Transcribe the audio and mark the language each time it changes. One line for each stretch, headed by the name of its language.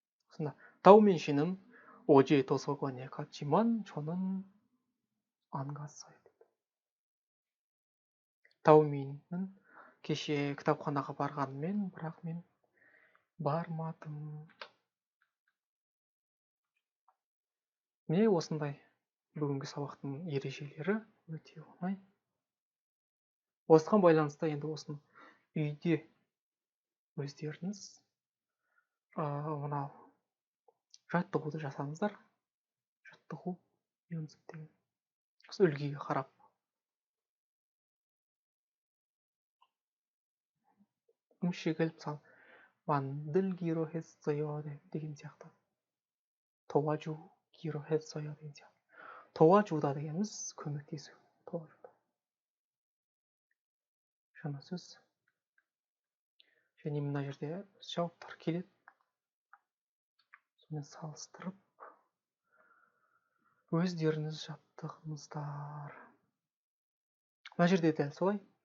Kazakh: сонда
Korean: таумен 씨는 어제 도서관에 갔지만 저는 안 갔어요.
Kazakh: таумен은 кеше кітапханаға барғанмен, бірақ мен бармадым. Міне осындай бүгінгі сабақтың ережелері өте оңай. Осыған байланысты енді осыны үйде өздеріңіз мынау жаттығуды жасаңыздар. жаттығу деген үлгіге қарап.
Korean: 음식을 만들기로 했어요
Kazakh: деген сияқты.
Korean: 도와주기로 했어요
Kazakh: деген сияқты. 도와주다 дегеніміз көмектесу.
Korean: 도와주다.
Kazakh: жаңа сөз. және мына жерде жауаптар келеді. Сонымен салыстырып өздеріңіз жаттығыңыздар. Мына жерде дәл солай.